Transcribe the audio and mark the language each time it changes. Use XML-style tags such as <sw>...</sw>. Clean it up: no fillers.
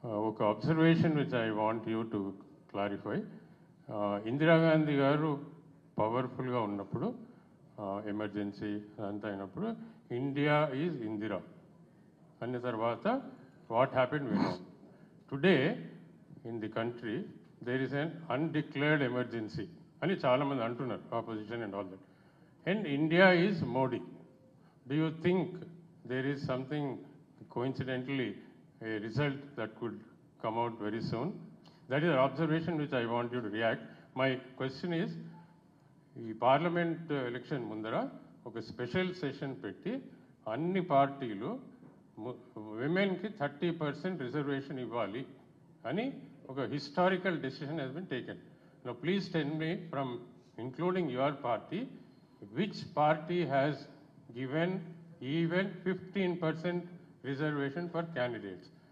<en>ఒక observation which I want you to clarify.</en> <te>Indira Gandhi గారు పవర్ఫుల్గా ఉన్నప్పుడు, ఎమర్జెన్సీ అంతా అయినప్పుడు</te> <en>India is Indira</en> <te>అన్న తర్వాత</te> <en>What happened we know. Today in the country there is an undeclared emergency.</en> <te>అని చాలామంది అంటున్నారు,</te> <en>opposition and all that. And India is Modi. Do you think there is something coincidentally a result that could come out very soon? That is an observation which I want you to react. My question is,</en> <te>ఈ parliament election ముందర ఒక special session పెట్టి అన్ని పార్టీలు విమెన్కి 30% reservation ఇవ్వాలి అని ఒక</te> <en>Historical decision has been taken. Now please tell me from including your party, which party has given even 15% reservation for candidates?</en>